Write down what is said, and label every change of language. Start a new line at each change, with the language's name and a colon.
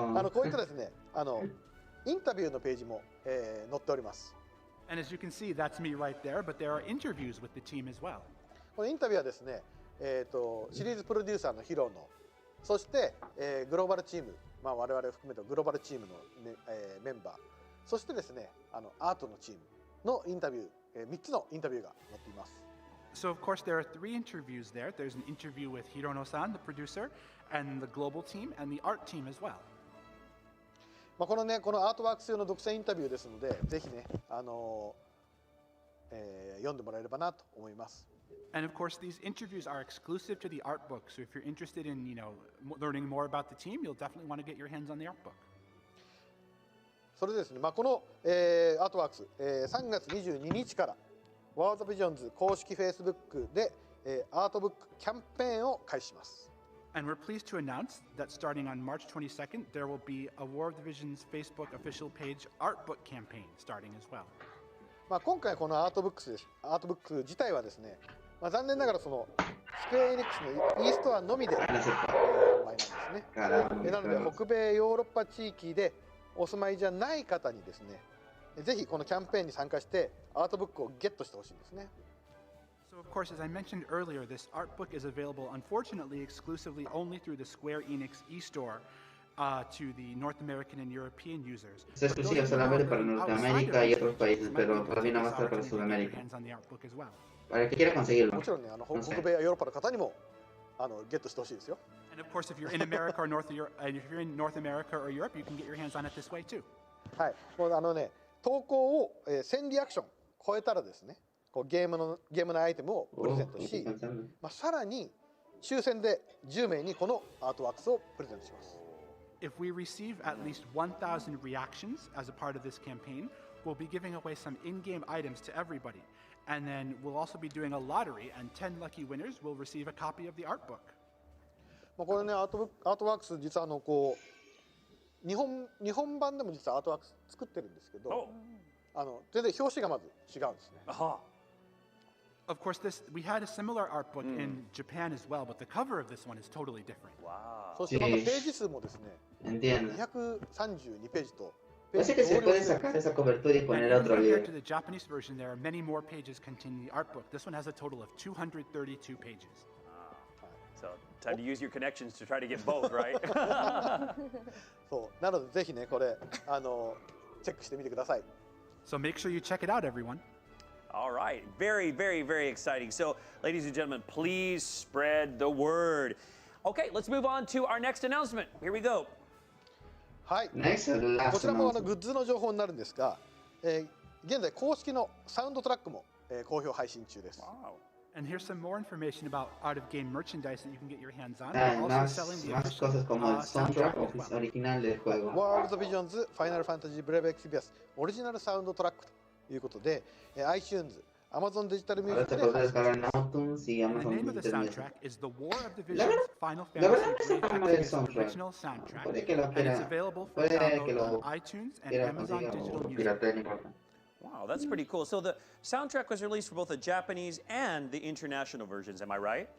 Japanese: こういったですね、インタビューのページも、載っております。
English: And as you can see, that's me right there, but there are interviews with the team as well.
Japanese: このインタビューはですね、シリーズプロデューサーのヒロノ、そして、グローバルチーム、我々を含めたグローバルチームの、メンバー、そしてですね、アートのチームのインタビュー、3つのインタビューが載っています。
English: So of course there are 3 interviews there. There's an interview with Hirono-san, the producer, and the global team, and the art team as well.
Japanese: このアートワークス用の独占インタビューですので、ぜひね、読んでもらえればなと思います。
English: And of course, these interviews are exclusive to the art book. So if you're interested in, learning more about the team, you'll definitely want to get your hands on the art book.
Japanese: それでですね、この、アートワークス、3月22日からワールドビジョンズ公式 Facebook で、アートブックキャンペーンを開始します。
English: And we're pleased to announce that starting on March 22nd, there will be a War of the Visions Facebook official page art book campaign starting as well.
Japanese: 今回このアートブック自体はですね、残念ながらスクエアエニックスの e ストアのみで販売なんですね。なので北米ヨーロッパ地域でお住まいじゃない方にですね、ぜひこのキャンペーンに参加してアートブックをゲットしてほしいんですね。
English: So of course, as I mentioned earlier, this art book is available, unfortunately, exclusively only through the Square Enix e-store to the North American and European users.
Spanish: Es exclusiva solamente para Norteamérica y otros países, pero todavía no va a estar para Sudamérica. Para el que quiera conseguirlo.
Japanese: もちろんね、北米やヨーロッパの方にもゲットしてほしいですよ。
English: And of course, if you're in America or if you're in North America or Europe, you can get your hands on it this way too.
Japanese: はい、もう投稿を1000リアクション超えたらですね、ゲームのアイテムをプレゼントし、さらに抽選で10名にこのアートワークスをプレゼントします。
English: If we receive at least 1,000 reactions as a part of this campaign, we'll be giving away some in-game items to everybody. And then we'll also be doing a lottery, and 10 lucky winners will receive a copy of the art book.
Japanese: これね、アートワークス実は日本版でも実はアートワークス作ってるんですけど、全然表紙がまず違うんですね。
English: Of course, we had a similar art book in Japan as well, but the cover of this one is totally different. Wow.
Japanese: そしてまたページ数もですね、232ページと。
Spanish: Parece que se puede sacar esa cobertura y poner otro libro.
English: Compared to the Japanese version, there are many more pages containing the art book. This one has a total of 232 pages. So Time to use your connections to try to get both, right?
Japanese: そうなのでぜひねこれチェックしてみてください。
English: So make sure you check it out, everyone. All right, very, very, very exciting. So, ladies and gentlemen, please spread the word. Okay, let's move on to our next announcement. Here we go.
Japanese: はい。こちらもグッズの情報になるんですが、現在公式のサウンドトラックも、好評配信中です。
English: Wow. And here's some more information about out-of-game merchandise that you can get your hands on. We're also selling the official soundtrack as well.
Japanese: War of the Visions Final Fantasy Brave Exvius オリジナルサウンドトラックということで、iTunes、Amazon デジタルミュージックで配信しています。
English: The name of the soundtrack is the War of the Visions Final Fantasy Brave Exvius original soundtrack, and it's available for download on iTunes and Amazon Digital Music. Wow, that's pretty cool. So the soundtrack was released for both the Japanese and the international versions, am I right?